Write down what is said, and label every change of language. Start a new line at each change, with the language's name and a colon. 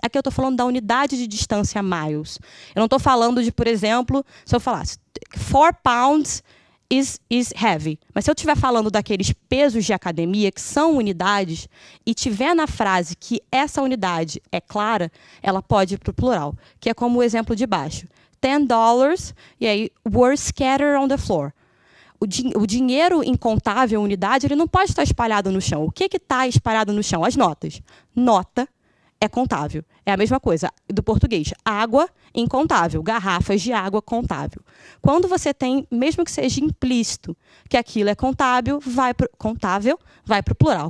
Portuguese: Aqui eu estou falando da unidade de distância miles. Eu não estou falando de, por exemplo, se eu falasse
English: 4 pounds is heavy.
Portuguese: Mas se eu estiver falando daqueles pesos de academia, que são unidades, e tiver na frase que essa unidade é clara, ela pode ir para o plural, que é como o exemplo de baixo.
English: $10,
Portuguese: e aí,
English: were scattered on the floor.
Portuguese: O dinheiro em contável unidade, ele não pode estar espalhado no chão. O que está espalhado no chão? As notas. Nota é contável. É a mesma coisa do português. Água, incontável. Garrafas de água, contável. Quando você tem, mesmo que seja implícito, que aquilo é contável, vai para o plural.